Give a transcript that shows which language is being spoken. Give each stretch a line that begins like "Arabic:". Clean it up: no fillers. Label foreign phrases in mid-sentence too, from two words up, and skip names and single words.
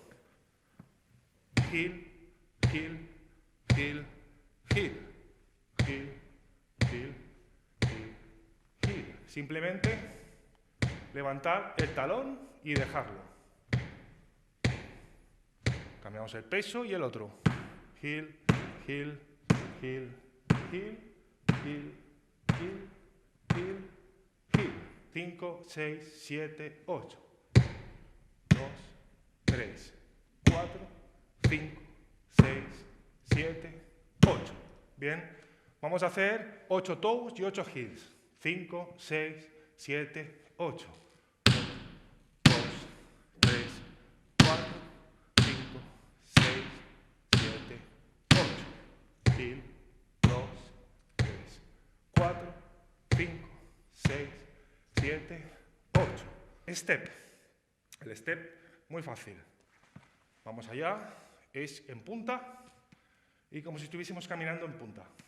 English: Heel, heel, heel, heel, heel, heel, heel, heel.
Spanish: Simplemente levantar el talón y dejarlo. Cambiamos el peso y el otro.
English: Heel, heel, heel, heel, heel, heel, heel, heel. 5, 6, 7, 8. 2, 3, 4, 5, 6, 7, 8.
Spanish: Bien, vamos a hacer 8 toes y 8 heels. 5, 6, 7, 8. 1, 2, 3, 4, 5, 6, 7, 8.
English: Heel, 2, 3, 4, 5, 6, 7, 8. Step.
Spanish: El step, muy fácil. Vamos allá, es en punta y como si estuviésemos caminando en punta.